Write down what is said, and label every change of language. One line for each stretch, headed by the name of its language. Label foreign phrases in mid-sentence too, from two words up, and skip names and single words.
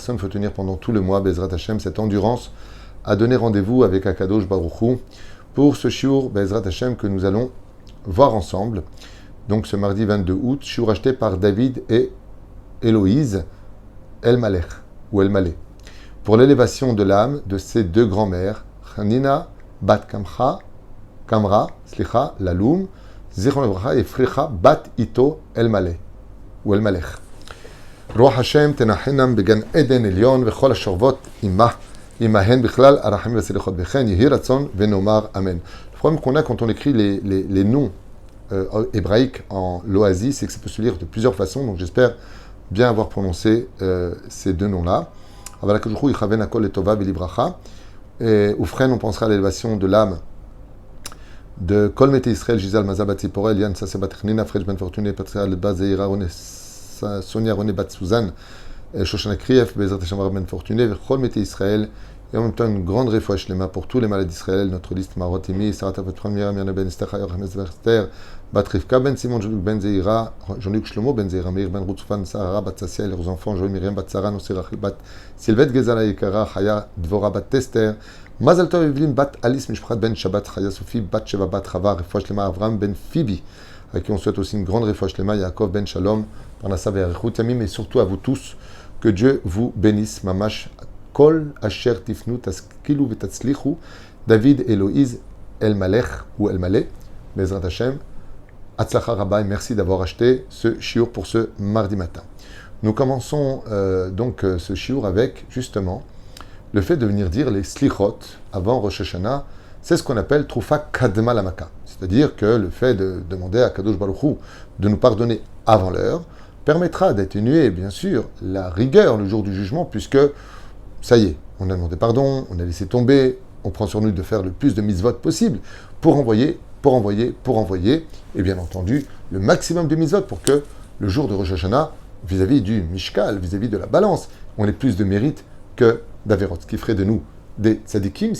French: Il faut tenir pendant tout le mois,
Hebrew: בעזרת השם,
French: cette endurance à donner rendez-vous avec
Hebrew: הקדוש ברוך הוא
French: pour ce shiur
Hebrew: בעזרת השם
French: que nous allons voir ensemble. Donc ce mardi 22 août, shiur acheté par David et Héloïse El-Malech, ou El-Maleh, pour l'élévation de l'âme de ces deux grands-mères, Hanina Bat Kamra, Laloum,
Hebrew: זכרון לברכה
French: et Fricha Bat Ito El-Maleh, ou El-Malech.
Hebrew: רוח השם תנחנם בגן עדן עליון וכל השורבות עמהן בכלל הרחמים והסליחות בכן יהי רצון ונאמר אמן.
French: Le problème qu'on a quand on écrit les noms hébraïques en loazi, c'est que ça peut se lire de plusieurs façons, donc j'espère bien avoir prononcé ces deux noms-là.
Hebrew: אבל הקדוש ברוך הוא יכוון הכל לטובה ולברכה. ובכן,
French: on pensera à l'élévation de l'âme de
Hebrew: כל מתי ישראל,
French: Gisèle Maza Bat Ziporel, Yann Sassé Bat Chnina, Frej Ben Fortuné, Patria Bat Zeira, Sonia René Bat Suzanne, Shoshana Krief,
Hebrew: בעזרת השם Ben Fortuné, כל מתי ישראל,
French: et en même temps une grande
Hebrew: רפואה שלמה
French: pour tous les malades d'Israël, notre liste Marot Imi, Sarata Bat Première, Miana Ben Esther, Chayor Hames Verster, Bat Rivka Ben Simon, Jean-Luc Ben Zeira, Jean-Luc Shlomo Ben Zeira, Meir Ben Rutzfan, Sarah Bat Sassia, et leurs enfants, Joël Myriam Bat Sarah, Nosir Rachel Bat Sylvette Gezala Yekara, Chaya Dvora Bat Tester,
Hebrew: מזל טוב
French: Evelyn Bat Alice Mishprat Ben Shabbat, Chaya Sophie Bat Sheva Bat Chava,
Hebrew: רפואה שלמה
French: Avram Ben Phoebe, à qui on souhaite aussi une grande
Hebrew: רפואה שלמה
French: Yaakov Ben Shalom,
Hebrew: פרנסה ואריכות ימים,
French: et surtout à vous tous, que Dieu vous bénisse,
Hebrew: ממש, כל אשר תפנו תשכילו ותצליחו, David Héloïse El-Malech ou El-Maleh, בעזרת השם, הצלחה רבה,
French: et merci d'avoir acheté ce shiur pour ce mardi matin. Nous commençons donc ce shiur avec justement le fait de venir dire les slichot avant Rosh Hashanah. C'est ce qu'on appelle
Hebrew: תרופה קודמת למכה,
French: c'est-à-dire que le fait de demander à
Hebrew: קדוש ברוך הוא
French: de nous pardonner avant l'heure permettra d'atténuer, bien sûr, la rigueur le jour du jugement, puisque, ça y est, on a demandé pardon, on a laissé tomber, on prend sur nous de faire le plus de mitzvot possible pour envoyer, et bien entendu, le maximum de mitzvot pour que le jour de Rosh Hashanah, vis-à-vis du Mishkal, vis-à-vis de la balance, on ait plus de mérite que d'Averot, ce qui ferait de nous des tzadikim.